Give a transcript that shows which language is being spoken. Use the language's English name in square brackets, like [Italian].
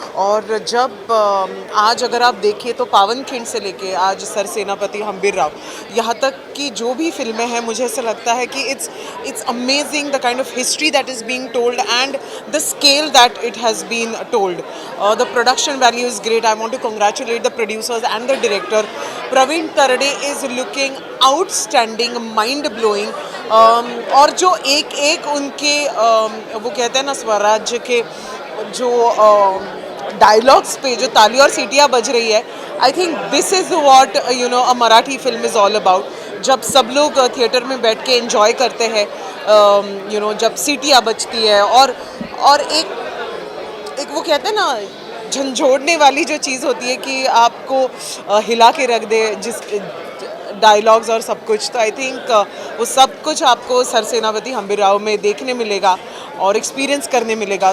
[Hindi] और जब आज अगर आप देखें तो पावनखिंड से लेके आज सर सेनापति हम्बीर राव यहाँ तक की जो भी फिल्में हैं, मुझे ऐसा लगता है कि [English] It's amazing the kind of history that is being told and the scale that it has been told. The production value is great. I want to congratulate the producers and the director. Praveen Tarade is looking outstanding, mind blowing. [Hindi] और जो एक एक उनके वो कहते हैं ना स्वराज्य के जो डायलॉग्स पे जो ताली और सीटियाँ बज रही है, [English] I think this is what a Marathi film is all about. [Hindi] जब सब लोग थिएटर में बैठ के एंजॉय करते हैं, जब सीटियाँ बजती है और एक वो कहते हैं ना झंझोड़ने वाली जो चीज़ होती है कि आपको हिला के रख दे, जिस डायलॉग्स और सब कुछ, तो आई थिंक वो सब कुछ आपको सर सेनापति हम्बीर राव में देखने मिलेगा और एक्सपीरियंस करने मिलेगा.